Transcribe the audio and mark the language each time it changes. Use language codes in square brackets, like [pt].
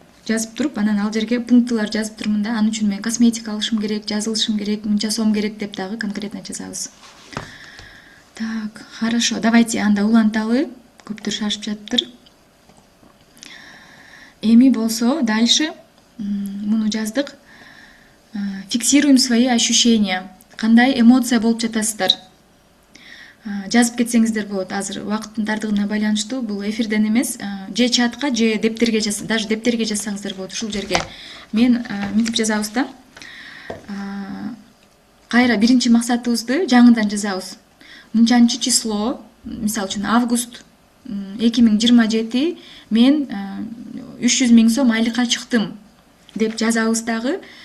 [ky] жазып туруп, анан ал жерге пунктылар жазып турмун да. Анын үчүн мен косметика алышым керек, жазылышым керек, мынча сом керек деп дагы конкретно жазабыз. [ru] Так, хорошо. Давайте [ky] анда уланталы. Көптөр шашып жатыптыр. Эми болсо дальше муну жаздык. [ru] Фиксируем свои ощущения. [ky] Кандай эмоция болуп жатасыздар? Жазып кетсеңиздер болот. Азыр убакыттын тардыгына байланыштуу бул эфирден эмес, же чатка, же дептерге жазсаңыз, даже дептерге жазсаңыздар болот. Ушул жерге мен мынтип жазабыз да. Кайра биринчи максатыбызды жаңыдан жазабыз. Мынчанчы число, мисалы үчүн август 2027 мен 300 000 сом айлыкка чыктым деп жазабыз дагы.